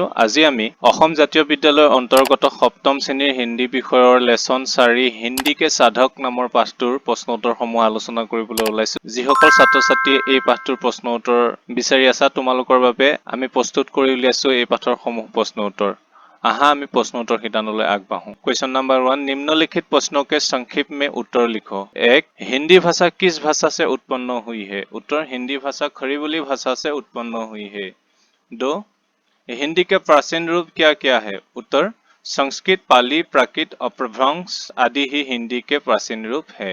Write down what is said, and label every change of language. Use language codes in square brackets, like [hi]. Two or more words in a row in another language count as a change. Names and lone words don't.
[as] আজি আমি অসম জাতীয় বিদ্যালয়ৰ অন্তৰ্গত সপ্তম শ্ৰেণীৰ হিন্দী বিষয়ৰ লেচন 4 হিন্দীকে সাধক নামৰ পাঠটোৰ প্ৰশ্ন উত্তৰসমূহ আলোচনা কৰিবলৈ ওলাইছো। যিসকল ছাত্ৰ-ছাত্ৰীয়ে এই পাঠটোৰ প্ৰশ্ন উত্তৰ বিচাৰি আছা, তোমালোকৰ বাবে আমি প্ৰস্তুত কৰি উলিয়াইছো এই পাঠৰ সমূহ প্ৰশ্ন উত্তৰ। आहा আমি প্ৰশ্ন উত্তৰ শিতানলৈ আগবাঢ়ো। [en] question number [hi] 1, निम्नलिखित प्रश्नों के संक्षिप्त में उत्तर लिखो। 1. हिंदी भाषा किस भाषा से उत्पन्न हुई है? उत्तर, हिंदी भाषा खड़ीबोली भाषा से उत्पन्न हुई है। 2. हिंदी के प्राचीन रूप क्या क्या है? उत्तर, संस्कृत, पाली, प्राकृत, अपभ्रंश आदि ही हिंदी के प्राचीन रूप है।